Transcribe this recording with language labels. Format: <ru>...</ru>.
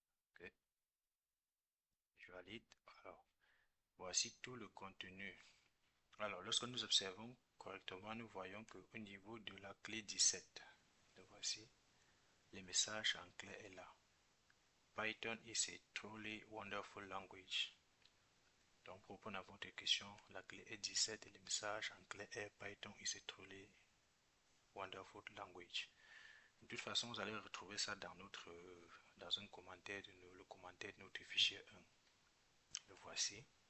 <fr>Ok, je valide. Alors, voici tout le contenu. Alors, lorsque nous observons correctement, nous voyons qu'au niveau de la clé 17, donc voici, le message en clé est là.</fr> <en>Python is a truly wonderful language.</en> <fr>Donc, pour répondre à votre question, la clé est 17 et le message en clé est</fr> <en>Python is a truly wonderful language.</en> <fr>De toute façon, vous allez retrouver ça dans un commentaire le commentaire de notre fichier 1. Le voici.</fr>